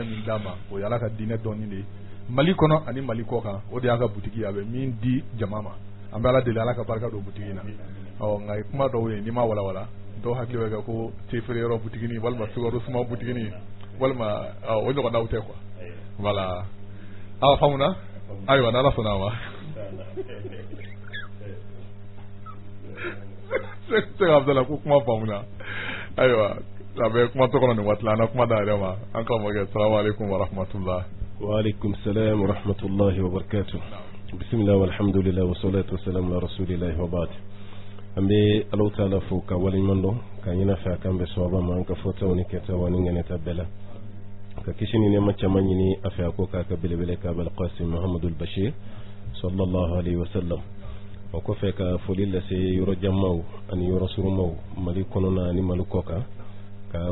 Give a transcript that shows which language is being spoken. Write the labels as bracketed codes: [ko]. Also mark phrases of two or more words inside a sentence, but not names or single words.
[bm] min d'a ma o ye ala ka diinɛ dɔnni de ye Mali kɔnɔ ani Mali kɔ kan o de y'a ka butigi a bɛ min di jama ma an bɛ ala deli ala ka barika don butigi na nka ye kuma dɔw ye n'i ma walawala dɔw hakili bɛ kɛ ko tefere yɔrɔ butigini walima sukaro suma butigini walima o ɲɔgɔnnaw tɛ [fr] quoi voilà [bm] aw faamuna ayiwa n'ala sɔnna a ma Sheikh Abdallah ko kuma faamuna ayiwa a bɛ kuma tɔ kɔnɔ nin waati la an na kuma da yɛrɛ ma an karamɔgɔkɛ [ar] سلام عليكم ورحمة الله وعليكم السلام ورحمة الله وبركاته بسم الله والحمد لله والصلاة والسلام على رسول الله وبعد [bm] an bɛ Alahu Taala fo ka waleɲuman dɔn ka ɲinɛ fɛ a kan bɛ sababa ma an ka fɔtaw ni kɛtaw ni ŋɛnɛta bɛɛ la ka kisi ni nɛɛma caman ɲini a fɛ a ko k'a ka belebele ka Abul Qasim Muhammadul Bashir [ar] صلى الله عليه وسلم [bm] o kɔfɛ ka foli lase yɔrɔjanmaw ani yɔrɔ surumaw Mali kɔnɔna ani Mali kɔ kan ka